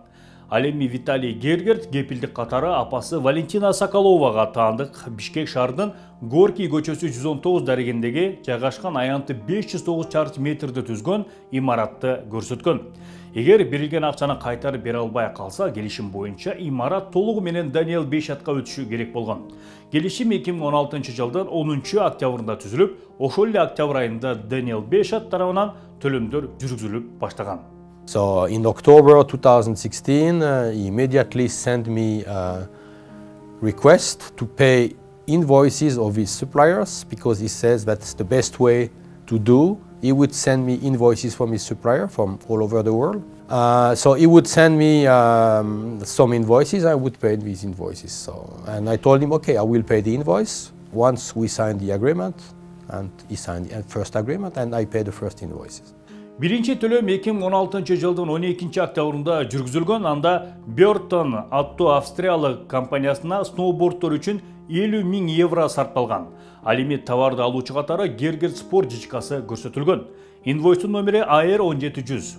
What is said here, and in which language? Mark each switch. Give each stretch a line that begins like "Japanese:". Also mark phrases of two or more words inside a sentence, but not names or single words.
Kyrgyz: Ал эми Виталий Гергерт кепилдик катары апасы Валентина Соколовага таандык Бишкек шаарынын Горький көчөсү 119 дарегиндеги жайгашкан аянты 509 чарчы метрди түзгөн имаратты көрсөткөн. Эгер берилген акчаны кайтарып бере албай калса, келишим боюнча имарат толугу менен Даниэл Бейшатка өтүшү керек болгон. Келишим 2016 жылдын 10 октябрында түзүлүп, ошол эле октябрь айында Даниэл Бейшат тарабынан төлөмдөр жүргүзүлүп баштаган.
English: So in October 2016, he immediately sent me a request to pay invoices of his suppliers, because he says that's the best way to do. He would send me invoices from his supplier from all over the world. So he would send me some invoices, I would pay these invoices. And I told him, okay, I will pay the invoice once we sign the agreement. And he signed the first agreement and I paid the first invoices.
Kyrgyz: Биринчи төлөм 2016 жылдын 12 октябрында жүргүзүлгөн. Анда Burton аттуу австриялык компаниясына сноубордтор үчүн 50 000 евро сарпталган. Ал эми товарды алуучу катары Гергерт спорт жичкасы көрсөтүлгөн. Инвойстун номери AR1700.